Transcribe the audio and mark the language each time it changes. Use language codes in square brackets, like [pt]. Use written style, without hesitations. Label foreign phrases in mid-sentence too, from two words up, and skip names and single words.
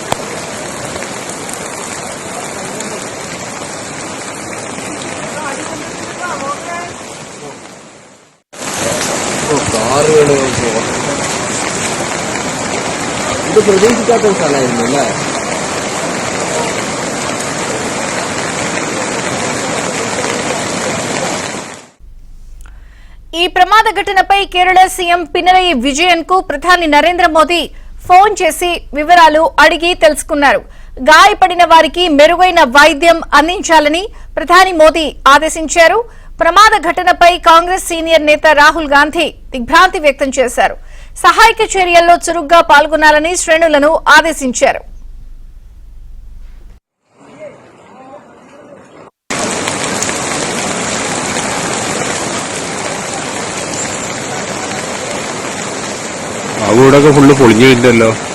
[ml] ഇത് പ്രതീക്ഷിക്കാത്ത സ്ഥലമായിരുന്നു അല്ലേ? [te] ఈ ప్రమాద ఘటనపై కేరళ సీఎం పినరయి విజయన్ కు ప్రధాని నరేంద్ర మోదీ ఫోన్ చేసి వివరాలు అడిగి తెలుసుకున్నారు. గాయపడిన వారికి మెరుగైన వైద్యం అందించాలని ప్రధాని మోదీ ఆదేశించారు. ప్రమాద ఘటనపై కాంగ్రెస్ సీనియర్ నేత రాహుల్ గాంధీ దిగ్భ్రాంతి వ్యక్తం చేశారు. సహాయక చర్యల్లో చురుగ్గా పాల్గొనాలని శ్రేణులను ఆదేశించారు. [ml] ആ വീടൊക്കെ ഫുള്ള് പൊളിഞ്ഞു കഴിഞ്ഞല്ലോ.